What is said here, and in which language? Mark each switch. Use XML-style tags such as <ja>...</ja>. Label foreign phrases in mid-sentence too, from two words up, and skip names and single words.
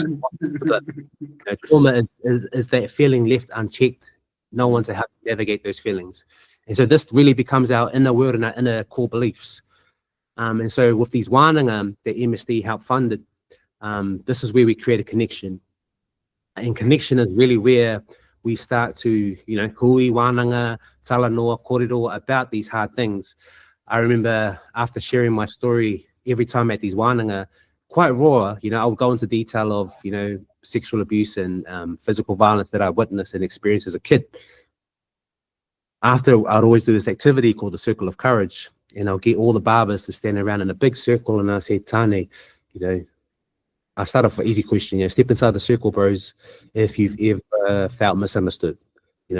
<en>But, you know, trauma is that feeling left unchecked, no one to help navigate those feelings. And so this really becomes our inner world and our inner core beliefs. And so with these wānanga that MSD helped funded, this is where we create a connection. And connection is really where we start to, you know,</en> <mi>hui, wānanga, talanoa, kōrero</mi> <en>about these hard things. I remember after sharing my story every time at these wānanga, quite raw, you know, I would go into detail of, you know, sexual abuse and physical violence that I witnessed and experienced as a kid. After, I'd always do this activity called the Circle of Courage, and I'll get all the barbers to stand around in a big circle, and I say, Tane, you know, I start off with an easy question, you know, step inside the circle, bros, if you've ever felt misunderstood, you know.</en>